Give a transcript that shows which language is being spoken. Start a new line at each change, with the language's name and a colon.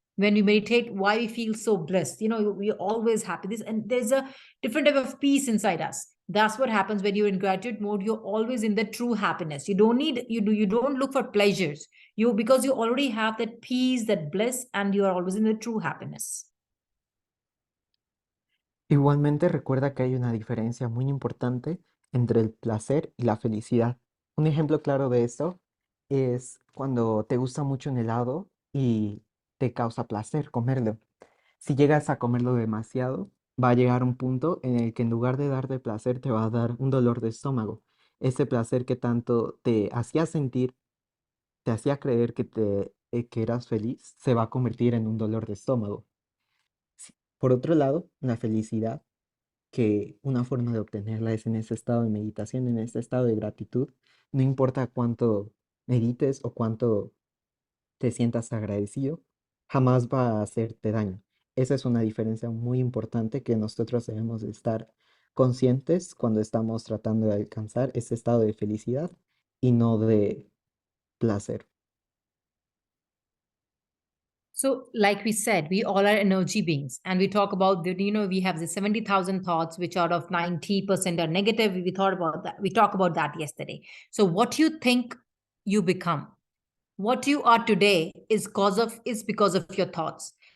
English: When we meditate, why we feel so blessed? You know, we're always happy. This and there's a different type of peace inside us. That's what happens when you're in gratitude mode. You're always in the true happiness. You don't look for pleasures you because you already have that peace, that bliss, and you are always in the true happiness.
Spanish: Igualmente recuerda que hay una diferencia muy importante entre el placer y la felicidad. Un ejemplo claro de esto es cuando te gusta mucho un helado y te causa placer comerlo. Si llegas a comerlo demasiado, va a llegar un punto en el que en lugar de darte placer te va a dar un dolor de estómago. Ese placer que tanto te hacía sentir, te hacía creer que eras feliz, se va a convertir en un dolor de estómago. Por otro lado, la felicidad, que una forma de obtenerla es en ese estado de meditación, en ese estado de gratitud. No importa cuánto medites o cuánto te sientas agradecido, jamás va a hacerte daño. Esa es una diferencia muy importante que nosotros debemos de estar conscientes cuando estamos tratando de alcanzar ese estado de felicidad y no de placer.
English: So, like we said, we all are energy beings, and we talk about the, you know, we have the 70,000 thoughts, which out of 90% are negative. We thought about that. We talked about that yesterday. So, what you think, you become. What you are today is because of your thoughts.